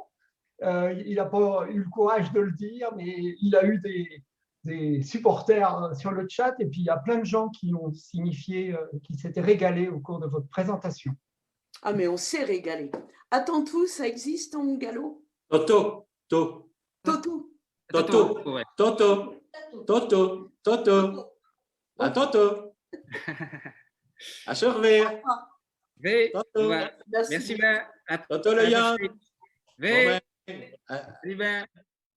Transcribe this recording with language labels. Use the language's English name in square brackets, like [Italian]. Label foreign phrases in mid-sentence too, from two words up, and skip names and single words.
[French] Il n'a pas eu le courage de le dire, mais il a eu des supporters sur le chat et puis il y a plein de gens qui ont signifié qu'ils s'étaient régalés au cours de votre présentation. Ah, mais on s'est régalé. Attends tout, ça existe en gallo? Toto. Toto. Toto. Ouais. Toto. Toto. Toto. À Toto. À surveiller. Toto. Merci. Toto le Yann. Salut Ben.